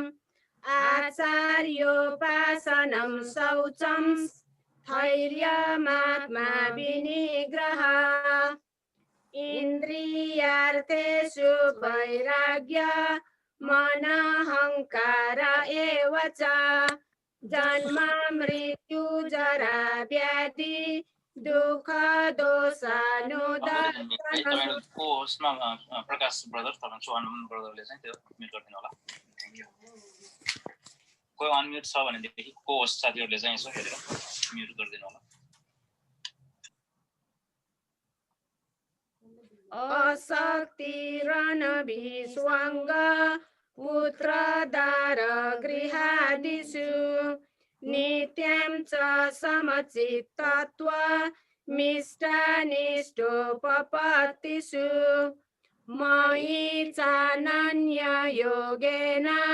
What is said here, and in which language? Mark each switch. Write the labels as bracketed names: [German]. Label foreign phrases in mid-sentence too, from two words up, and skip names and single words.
[Sanskrit] आचार्योपासनं शौचं स्थैर्यमात्मा विनिग्रह इन्द्रियार्थेषु वैराग्य मनहङ्कार एव च जन्म मृत्यु जरा व्याधि दुःख दोषानुदर्शनम् [Nepali] प्रकाश ब्रदर तपाईँ चौहान ब्रदरले चाहिँ त्यो म्युट गरिदिनु होला [English] thank you [Nepali] कोही अनम्युट छ भनेदेखि को होस्ट साथीहरूले चाहिँ यसो हेरेर म्युट गरिदिनु होला [Sanskrit] अशक्तिरनभिस्वङ्ग पुत्रदार गृहादिषु नित्यं च समचित्तत्व मिष्टानिष्टोपपत्तिषु मयि चानन्ययोगेन